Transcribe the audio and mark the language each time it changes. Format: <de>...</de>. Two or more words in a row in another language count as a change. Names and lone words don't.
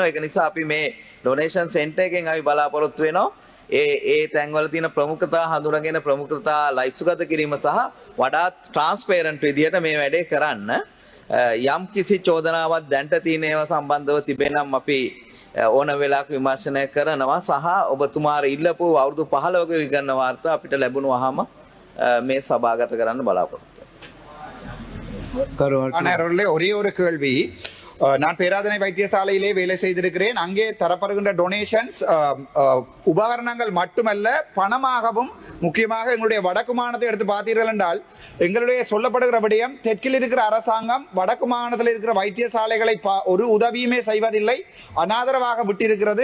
<si>ඒක නිසා අපි මේ</si> <en>donation center</en> <si>එකෙන් අපි බලාපොරොත්තු වෙනවා ඒ තැන්වල තියෙන ප්‍රමුඛතා හඳුනගෙන ප්‍රමුඛතා ලයිස්තුගත කිරීම සහ වඩාත් ට්‍රාන්ස්පේරන්ට් විදියට මේ වැඩේ කරන්න. යම් කිසි චෝදනාවක් දැන්ට තියෙන ඒවා සම්බන්ධව තිබෙනම් අපි ඕන වෙලාවක විමර්ශනය කරනවා සහ ඔබතුමාට ඉල්ලපු අවුරුදු 15ක විගණන වාර්තා අපිට ලැබුණාම මේ සභාගත කරන්න බලාපොරොත්තු கருவாட்டு</si> <ta>அவர்களே ஒரே ஒரு கேள்வி நான் பேராதனை வைத்தியசாலையிலே வேலை செய்திருக்கிறேன். அங்கே தரப்படுகின்ற டொனேஷன்ஸ் உபகரணங்கள் மட்டுமல்ல பணமாகவும், முக்கியமாக எங்களுடைய வடக்கு மாநிலத்தை எடுத்து பார்த்தீர்கள் என்றால் எங்களுடைய சொல்லப்படுகிற விடயம் தெற்கில் இருக்கிற அரசாங்கம் வடக்கு மாநிலத்தில் இருக்கிற வைத்தியசாலைகளை ஒரு உதவியுமே செய்வதில்லை, அனாதரவாக விட்டிருக்கிறது.</ta>